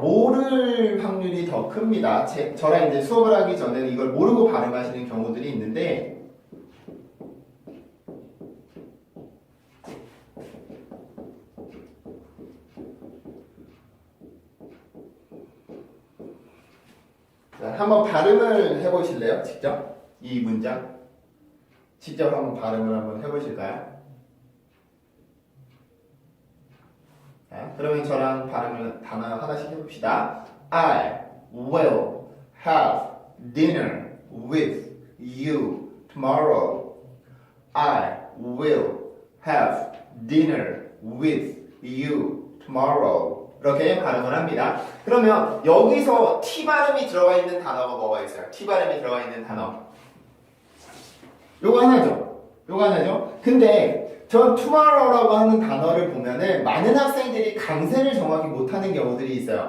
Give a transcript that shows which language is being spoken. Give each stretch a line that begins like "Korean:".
Korean: 모를 확률이 더 큽니다. 저랑 이제 수업을 하기 전에는 이걸 모르고 발음하시는 경우들이 있는데 자, 한번 발음을 해보실래요? 직접? 이 문장 직접 한번 발음을 한번 해보실까요? 자, 그러면 저랑 발음을 단어 하나씩 해봅시다.
English: I will have dinner with you tomorrow. I will have dinner with you tomorrow.
Korean: 이렇게 발음을 합니다. 그러면 여기서 T 발음이 들어가 있는 단어가 뭐가 있어요? T 발음이 들어가 있는 단어. 요거 하나죠. 요거 하나죠. 근데 저 tomorrow라고 하는 단어를 보면은 많은 학생들이 강세를 정확히 못하는 경우들이 있어요.